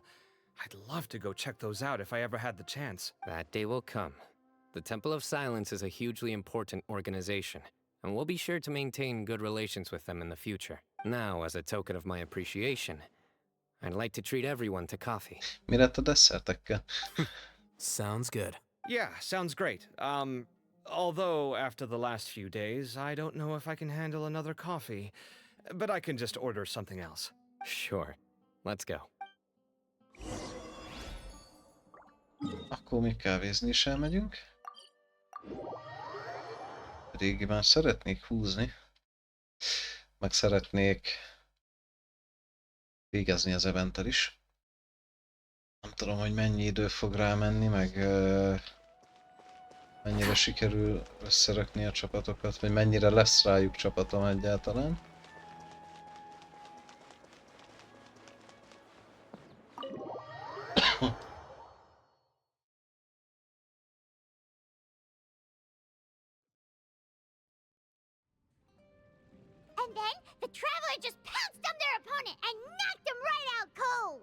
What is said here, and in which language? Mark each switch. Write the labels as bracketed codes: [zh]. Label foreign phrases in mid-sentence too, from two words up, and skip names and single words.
[en] I'd love to go check those out if I ever had the chance. That day will come. The Temple of Silence is a hugely important organization, and we'll be sure to maintain good relations with them in the future. Now, as a token of my appreciation, I'd like to treat everyone to coffee. [hu] Mi lett a desszertekkel? [en] Sounds good. Yeah, sounds great. Although after the last few days, I don't know if I can handle another coffee. But I can just order something else. Sure. Let's go. [hu] Akkor még kávézni is elmegyünk. Régi már szeretnék húzni. Meg szeretnék végezni az eventtel is. Nem tudom, hogy mennyi idő fog rámenni, meg mennyire sikerül összerakni a csapatokat, vagy mennyire lesz rájuk csapatom egyáltalán. [en] And then the traveler just pounced on their opponent and knocked him right out cold.